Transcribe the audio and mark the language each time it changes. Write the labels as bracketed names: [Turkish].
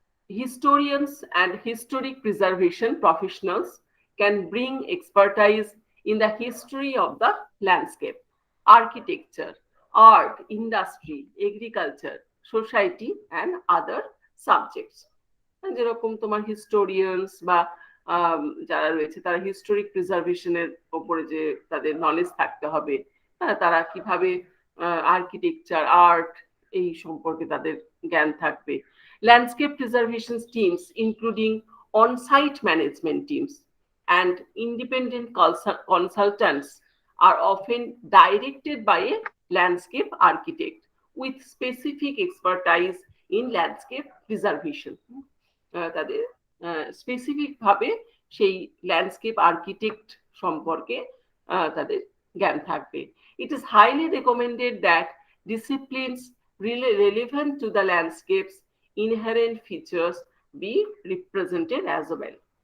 [English] Historians and historic preservation professionals can bring expertise in the history of the landscape, architecture, art, industry, agriculture, society, and other subjects. [Bangla] যেরকম তোমার historians বা যারা রয়েছে তারা historic প্রিজার্ভেশনের উপরে যে তাদের নলেজ থাকতে হবে, তারা কিভাবে আর্কিটেকচার, আর্ট এই সম্পর্কে তাদের জ্ঞান থাকবে। [English] Landscape preservation teams, including on-site management teams and independent consultants, are often directed by a landscape architect with specific expertise in landscape preservation. [Bangla] তাদের স্পেসিফিক ভাবে সেই ল্যান্ডস্কেপ আর্কিটেক্ট সম্পর্কে তাদের জ্ঞান থাকবে। [English] It is highly recommended that disciplines relevant to the landscape's inherent features be represented as well.